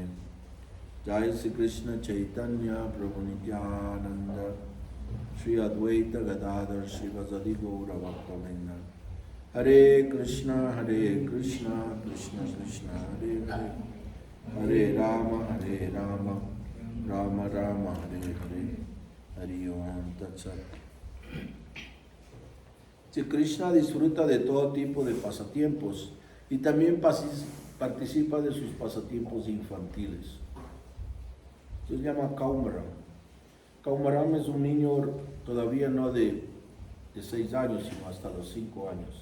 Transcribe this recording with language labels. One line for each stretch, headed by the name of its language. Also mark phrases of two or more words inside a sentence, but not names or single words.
Sanskrit: जय श्री कृष्ण चैतन्य प्रभु नित्यानन्द श्री अद्वैत गदाधर शिवासदि गौर भक्तवृन्द. हरे कृष्ण कृष्ण कृष्ण हरे हरे, हरे राम राम राम हरे हरे, हरे ॐ तत् सत्.
Spanish: Si Krishna disfruta de todo tipo de pasatiempos y también participa de sus pasatiempos infantiles. Se llama Kaumaram. Kaumaram es un niño todavía no de 6 años, sino hasta los 5 años.